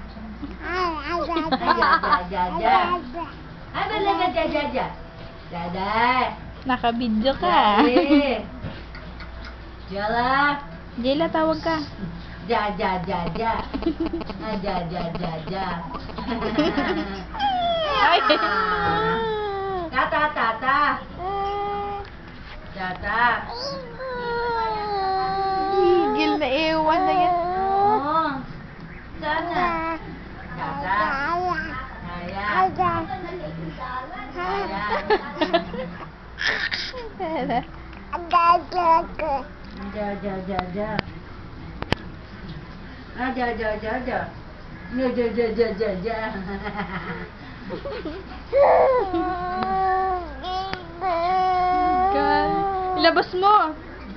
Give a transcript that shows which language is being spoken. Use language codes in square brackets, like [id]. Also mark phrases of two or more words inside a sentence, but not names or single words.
[tl] Ja, ja, ja. Ano lang ja, ja, ja. Ja, ja. Naka-video ka. Jala. Jayla, tawag ka. Ja, ja, ja, ja. Ja, ja, ja, ja. Ay! Tata, tata. Tata. Gigil na ewan na yan. Oo. Sana. Tata. Aya. Aya. Ja, ja, ja, ja. Ah, ja, ja, ja, ja. Ja, ja, ja, ja, ja, ja. Ilabas mo.